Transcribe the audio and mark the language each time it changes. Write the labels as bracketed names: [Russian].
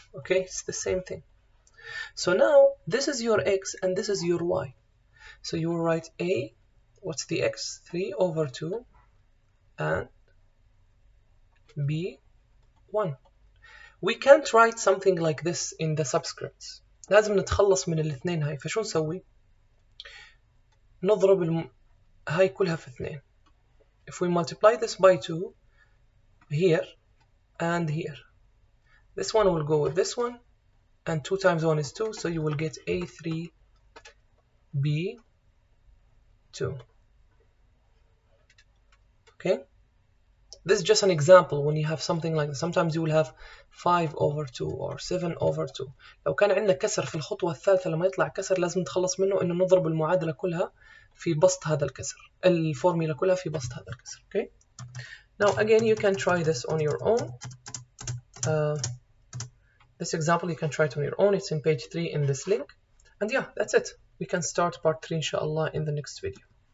[English] Okay, it's the same thing. So now this is your X and this is your Y. So you will write A, what's the X? 3 over 2, and B, 1. We can't write something like this in the subscripts. [Arabic] لازم نتخلص من الاثنين هاي. فشو نسوي؟ نضرب هاي كلها في 2. [English] If we multiply this by 2 here and here, this one will go with this one, and 2 times 1 is 2, so you will get A3 B2. Okay, this is just an example. When you have something like this, sometimes you will have 5 over 2 or 7 over 2. [Arabic] لو كان عندنا كسر في الخطوة الثالثة لما يطلع كسر لازم نتخلص منه إنه نضرب المعادلة كلها في بسط هذا الكسر، الفورميلا كلها في بسط هذا الكسر. [English] Okay. Now again you can try this on your own. This example you can try it on your own. It's in page 3 in this link. And yeah, that's it. We can start part 3 inshallah in the next video.